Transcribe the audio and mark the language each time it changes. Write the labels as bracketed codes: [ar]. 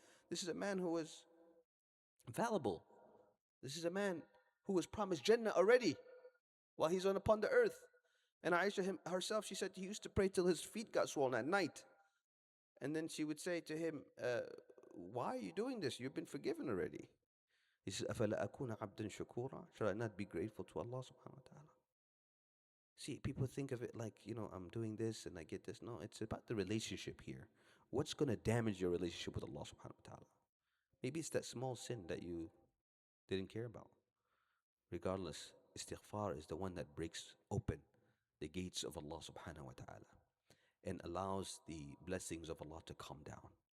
[en] This is a man who was fallible. This is a man who was promised Jannah already while he's upon the earth. And Aisha herself, she said he used to pray till his feet got swollen at night. And then she would say to him, why are you doing this? You've been forgiven already. He says, [ar] أَفَلَا أَكُونَ عَبْدًا شَكُورًا. [en] Should I not be grateful to Allah subhanahu wa ta'ala? See, people think of it like, I'm doing this and I get this. No, it's about the relationship here. What's going to damage your relationship with Allah subhanahu wa ta'ala? Maybe it's that small sin that you didn't care about. Regardless, istighfar is the one that breaks open the gates of Allah subhanahu wa ta'ala and allows the blessings of Allah to come down.